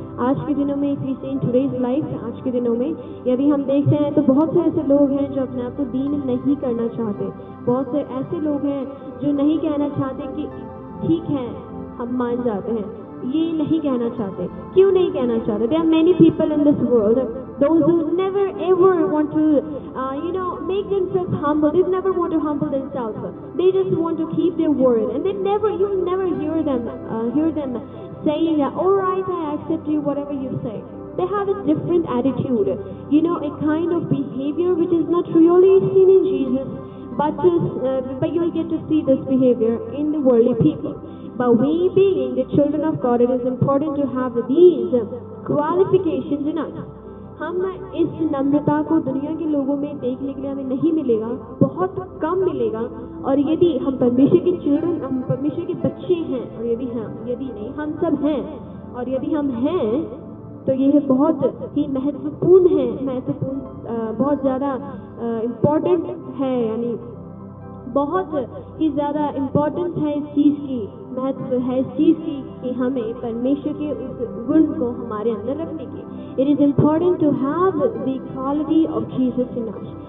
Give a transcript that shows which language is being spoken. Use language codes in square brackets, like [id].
[hi] आज के दिनों में, [en] if we see in today's life, [hi] आज के दिनों में यदि हम देखते हैं तो बहुत से ऐसे लोग हैं जो अपने आप को दीन नहीं करना चाहते. बहुत से ऐसे लोग हैं जो नहीं कहना चाहते कि ठीक है हम मान जाते हैं. ये नहीं कहना चाहते. क्यों नहीं कहना चाहते? [en] There are many people in this world, those who never ever want to make themselves humble. They never want to humble themselves. They just want to keep their word, and you will never hear them saying, all right, I accept you, whatever you say. They have a different attitude, a kind of behavior which is not really seen in Jesus, but you will get to see this behavior in the worldly people. But we being the children of God, it is important to have these qualifications in us. [hi] हम इस नम्रता को दुनिया के लोगों में देखने के लिए हमें नहीं मिलेगा, बहुत कम मिलेगा. और यदि हम परमेश्वर के चिल्ड्रन, हम परमेश्वर के बच्चे हैं, और यदि नहीं, हम सब हैं, और यदि हम हैं तो यह बहुत ही महत्वपूर्ण है, बहुत ज़्यादा इम्पोर्टेंट है, यानी बहुत ही ज़्यादा इम्पोर्टेंस है इस चीज़ की. महत्व है इस चीज़ की कि हमें परमेश्वर के उस गुण को हमारे अंदर रखने की. [en] It is important to have the quality of Jesus in us.